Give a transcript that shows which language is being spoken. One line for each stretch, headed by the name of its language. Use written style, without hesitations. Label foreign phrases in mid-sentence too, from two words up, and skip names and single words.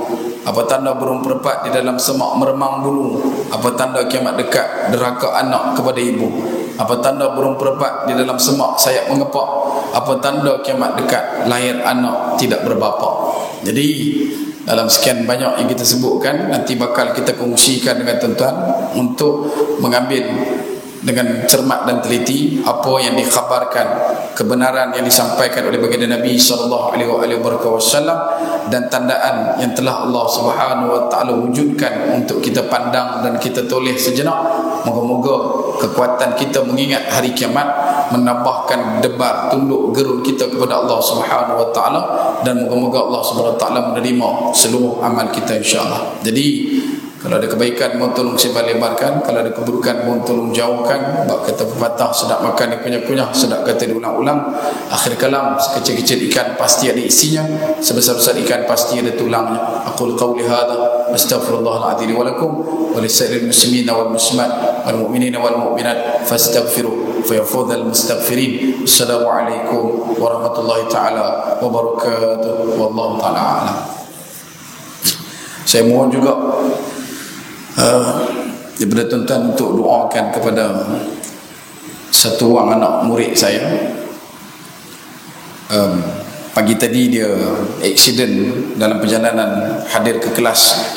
Malay: Apa tanda burung perempat di dalam semak meremang bulu? Apa tanda kiamat dekat derhaka anak kepada ibu? Apa tanda burung perempat di dalam semak sayap mengepak? Apa tanda kiamat dekat lahir anak tidak berbapa? Jadi dalam sekian banyak yang kita sebutkan, nanti bakal kita kongsikan dengan tuan-tuan untuk mengambil dengan cermat dan teliti apa yang dikhabarkan, kebenaran yang disampaikan oleh baginda Nabi
Arabic: صلى الله عليه وسلم
Malay: dan tandaan yang telah Allah
Arabic: سبحانه وتعالى
Malay: wujudkan untuk kita pandang dan kita toleh sejenak. Moga-moga kekuatan kita mengingat hari kiamat menambahkan debar tunduk gerun kita kepada Allah
Arabic: سبحانه وتعالى,
Malay: dan moga-moga Allah
Arabic: سبحانه وتعالى
Malay: menerima seluruh amal kita insya-Allah. Jadi Kalau ada kebaikan, mohon tolong sebar lebarkan. Kalau ada keburukan, mohon tolong jauhkan. Bak kata pepatah, sedap makan dikunyah-kunyah, sedap kata diulang-ulang. Akhir kalam, sekecil-kecil ikan pasti ada isinya, sebesar-besar ikan pasti ada tulangnya.
Arabic: أقول قولي هذا أستغفر الله العظيم ولكم ولسائر المسلمين والمسلمات والمؤمنين والمؤمنات فاستغفروه فيا فوز المستغفرين. السلام عليكم ورحمة الله تعالى وبركاته. والله تعالى أعلم.
Malay: Saya mohon juga daripada tuan-tuan untuk doakan kepada satu orang anak murid saya. Pagi tadi dia aksiden dalam perjalanan hadir ke kelas.